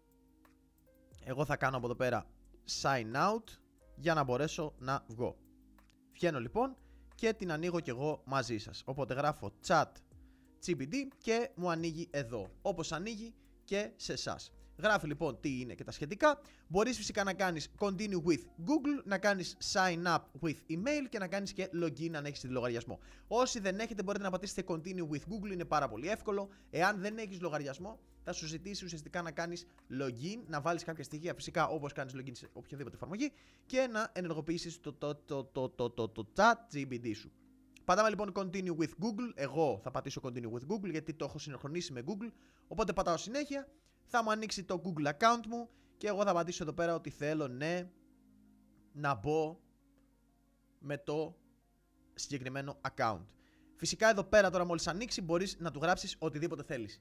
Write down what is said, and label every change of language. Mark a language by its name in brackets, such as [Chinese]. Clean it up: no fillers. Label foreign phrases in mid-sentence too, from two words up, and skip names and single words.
[Greek] Εγώ θα κάνω από εδώ πέρα [English] sign out [Greek] για να μπορέσω να βγω. Βγαίνω λοιπόν και την ανοίγω κι εγώ μαζί σας. Οπότε γράφω ChatGPT και μου ανοίγει εδώ, όπως ανοίγει και σε εσάς. Γράφει λοιπόν τι είναι και τα σχετικά. Μπορείς φυσικά να κάνεις [English] continue with Google, [Greek] να κάνεις [English] sign up with email [Greek] και να κάνεις και login αν έχεις τη λογαριασμό. Όσοι δεν έχετε μπορείτε να πατήσετε [English] continue with Google, [Greek] είναι πάρα πολύ εύκολο. Εάν δεν έχεις λογαριασμό θα σου ζητήσει ουσιαστικά να κάνεις login, να βάλεις κάποια στοιχεία φυσικά όπως κάνεις login σε οποιαδήποτε εφαρμογή και να ενεργοποιήσεις το ChatGPT σου. Πατάμε λοιπόν [English] continue with Google. [Greek] Εγώ θα πατήσω [English] continue with Google [Greek] γιατί το έχω συνεχωνήσει με Google. Οπότε πατάω συνέχεια. Θα μου ανοίξει το Google account μου και εγώ θα πατήσω εδώ πέρα ότι θέλω ναι να μπω με το συγκεκριμένο account. Φυσικά εδώ πέρα τώρα μόλις ανοίξει μπορείς να του γράψεις οτιδήποτε θέλεις.